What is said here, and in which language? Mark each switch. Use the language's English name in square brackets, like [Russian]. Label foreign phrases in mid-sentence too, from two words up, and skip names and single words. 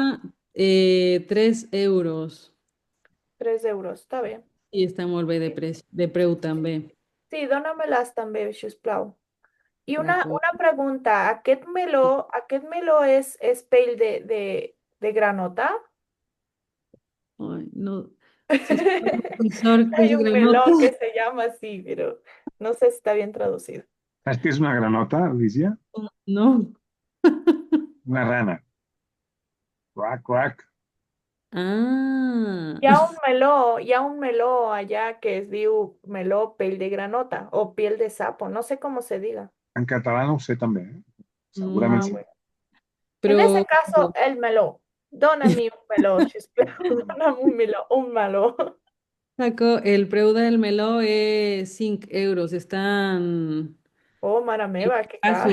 [Catalan] 3 euros 3 euros, està bé. i està molt bé de, Sí, de preu sí, també. sí, dóna-me-les també, si us plau. I D'acord. una pregunta, aquest meló és pell de granota? Ai, [Spanish] no, si es profesor que es Hay un [Catalan] granota. [Spanish] melón que se llama así, pero no sé si está bien traducido. ¿Sabes qué es una granota, Alicia? No. Una rana. Cuac, cuac. Ah, [Catalan] Hi ha un meló allà que es diu meló pell de granota o [Spanish] piel de sapo, no sé cómo se diga. [Catalan] En català no ho sé també, eh? Segurament Ah, mm, sí. [Spanish] bueno. En ese [Catalan] però caso, el meló. Dóname un meló, sisplau. Dóname un meló. el preu del meló és 5 euros. Estan Oh, mare meva, que car.